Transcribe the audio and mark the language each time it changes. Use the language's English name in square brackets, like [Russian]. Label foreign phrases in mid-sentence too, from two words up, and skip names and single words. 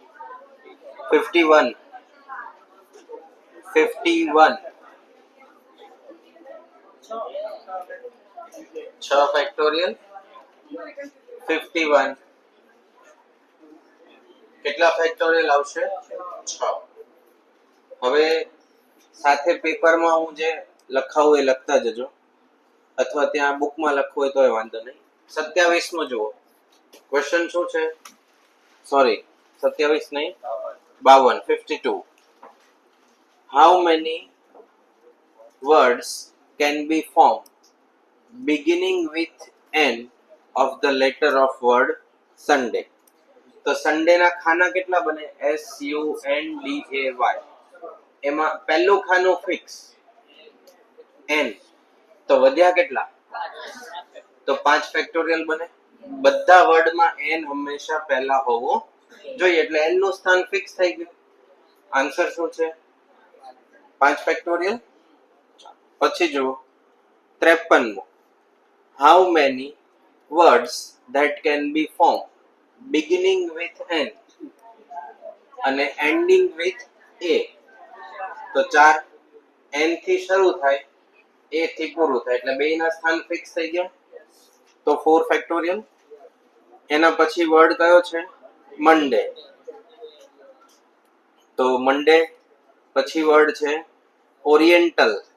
[Gujarati] 51 6 ફેક્ટોરિયલ 51 કેટલા ફેક્ટોરિયલ આવશે? 6. હવે સાથે પેપરમાં હું જે લખાવું એ લખતા જજો, અથવા ત્યાં બુકમાં લખવું હોય તોય વાંધો નહીં. 27 નો જુઓ ક્વેશ્ચન શું છે? સોરી 27 નહીં 52 52. [English] How many words can be formed beginning with N of the letter of word Sunday? [Gujarati] તો સન્ડે ના ખાના કેટલા બને? SUNDAY. એમાં પહેલું ખાનું ફિક્સ N, તો વધ્યા કેટલા? તો 5 ફેક્ટોરિયલ બને. બધા વર્ડમાં N હંમેશા પહેલા હોવો જોઈએ એટલે N નું સ્થાન ફિક્સ થઈ ગયું. આન્સર શું છે? 5 ફેક્ટોરિયલ. પછી જુઓ 53. [English] How many words that can be formed beginning with N અને ending with A. [Gujarati] તો 4 N થી શરૂ થાય, A થી પૂરું થાય, એટલે બેયના સ્થાન ફિક્સ થઈ ગયા. તો 4 ફેક્ટોરિયલ. એના પછી વર્ડ કયો છે? મંડે. તો મંડે પછી વર્ડ છે ઓરિએન્ટલ.